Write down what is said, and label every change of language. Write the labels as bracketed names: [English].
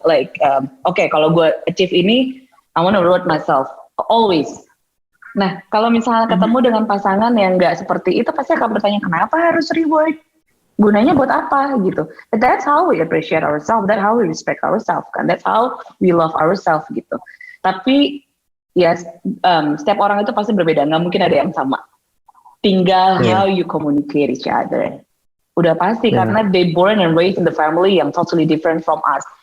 [English] Like [Indonesian] kalau gue achieve ini, [English] I want to reward myself always. [Indonesian] Nah kalau misalnya ketemu dengan pasangan yang nggak seperti itu, pasti akan bertanya kenapa harus reward? gunanya buat apa gitu. [English] But that's how we appreciate ourselves, that's how we respect ourselves kan, that's how we love ourselves gitu. [Indonesian] Tapi yes, setiap orang itu pasti berbeda, nggak mungkin ada yang sama. Tinggal [English] how you communicate each other. [Indonesian] Udah pasti karena [English] they born and raised in the family yang totally different from us.